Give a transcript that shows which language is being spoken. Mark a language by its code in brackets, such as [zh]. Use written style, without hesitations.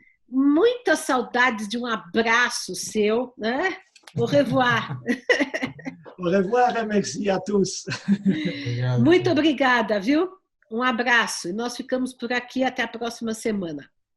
[pt] Muitas saudades de um abraço seu, né? [fr] Au revoir. Au revoir et merci à tous. [pt] Obrigado. Muito obrigada, viu? Um abraço. E nós ficamos por aqui até a próxima semana.